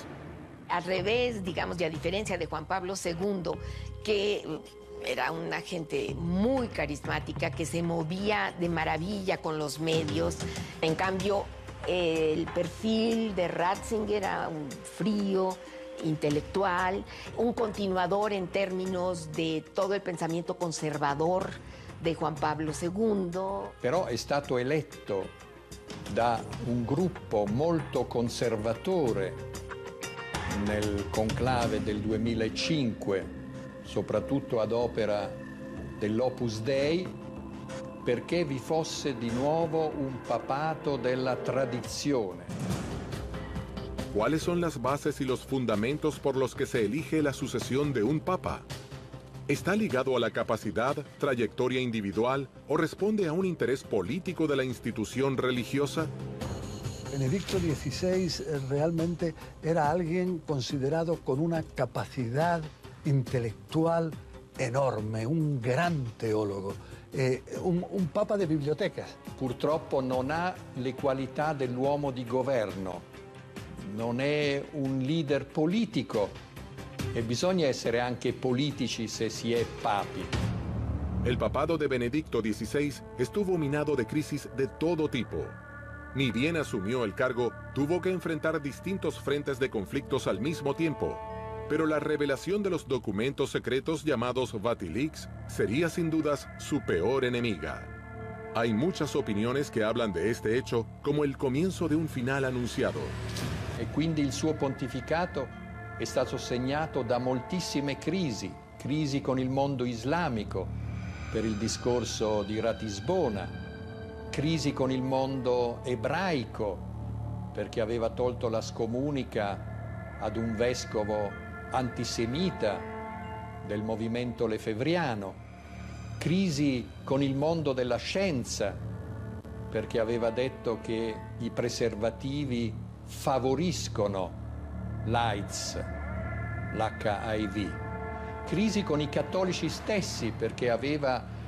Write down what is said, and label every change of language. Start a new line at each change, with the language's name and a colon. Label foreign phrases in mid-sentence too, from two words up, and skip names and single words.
Spanish: Al revés, digamos, y a diferencia de Juan Pablo II, que era una gente muy carismática, que se movía de maravilla con los medios. En cambio, el perfil de Ratzinger era un frío, intelectual, un continuador en términos de todo il pensamiento conservador di Juan Pablo II.
Italian: Però è stato eletto da un gruppo molto conservatore nel conclave del 2005, soprattutto ad opera dell'Opus Dei, perché vi fosse di nuovo un papato della tradizione.
Spanish: ¿Cuáles son las bases y los fundamentos por los que se elige la sucesión de un papa? ¿Está ligado a la capacidad, trayectoria individual o responde a un interés político de la institución religiosa? Benedicto XVI realmente era alguien considerado con una capacidad intelectual enorme, un gran teólogo. Un papa de bibliotecas.
Italian: Purtroppo non ha le qualità dell'uomo di governo, non è un leader politico e bisogna essere anche politici se si è papi.
Spanish: El papado de Benedicto XVI estuvo minado de crisis de todo tipo. Ni bien asumió el cargo, tuvo que enfrentar distintos frentes de conflictos al mismo tiempo. Pero la revelación de los documentos secretos llamados Vatilix sería sin dudas su peor enemiga. Hay muchas opiniones que hablan de este hecho como el comienzo de un final anunciado.
Italian: E quindi il suo pontificato è stato segnato da moltissime crisi con il mondo islamico per il discorso di Ratisbona, crisi con il mondo ebraico perché aveva tolto la scomunica ad un vescovo antisemita del movimento lefebvriano, crisi con il mondo della scienza, perché aveva detto che i preservativi favoriscono l'AIDS, l'HIV, crisi con i cattolici stessi, perché aveva